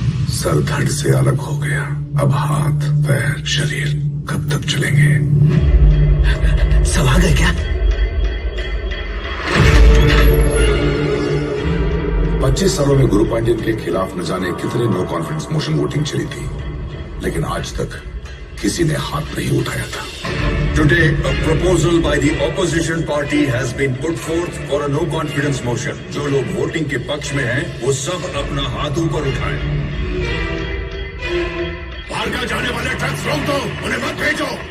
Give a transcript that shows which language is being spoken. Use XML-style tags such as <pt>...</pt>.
<hi>Sir धड़ से अलग हो गया, अब हाथ पैर शरीर कब तक चलेंगे? सब आ गए क्या? 25 सालों में गुरु पांड्यन के खिलाफ न जाने कितने नो कॉन्फिडेंस मोशन वोटिंग चली थी, लेकिन आज तक किसी ने हाथ नहीं उठाया था।</hi> <en>Today, a proposal by the opposition party has been put forth for a no confidence motion.</en> <hi>जो लोग वोटिंग के पक्ष में हैं, वो सब अपना हाथ ऊपर उठाएं। बाहर का जाने वाले ट्रक्स रोक दो, उन्हें मत भेजो।</hi>